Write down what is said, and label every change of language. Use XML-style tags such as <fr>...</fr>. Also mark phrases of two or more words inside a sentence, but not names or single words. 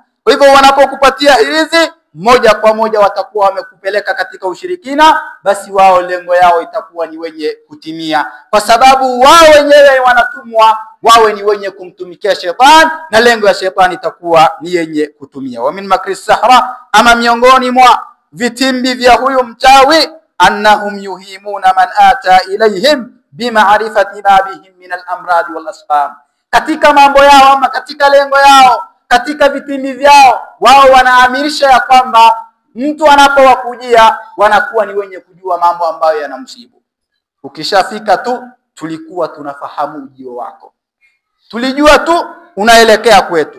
<sw>Kwa hivyo wanapokupatia hirizi, moja kwa moja watakuwa wamekupeleka katika ushirikina, basi wao lengo yao itakuwa ni wenye kutimia, kwa sababu wao wenyewe wanatumwa wawe ni wenye kumtumikia shetani, na lengo ya shetani itakuwa ni yenye kutumia.</sw> <ar>ومن مكر السحرة,</ar> <sw>ama miongoni mwa vitimbi vya huyu mchawi,</sw> <ar>أنهم يوهمون من أتى إليهم بمعرفة ما بهم من الأمراض والأسقام.</ar> <sw>Katika mambo yao ama katika lengo yao, katika vitimi vyao, wao wanaamirisha ya kwamba mtu anapowakujia wanakuwa ni wenye kujua mambo ambayo yanamsibu. Ukishafika tu tulikuwa tunafahamu ujio wako, tulijua tu unaelekea kwetu.</sw>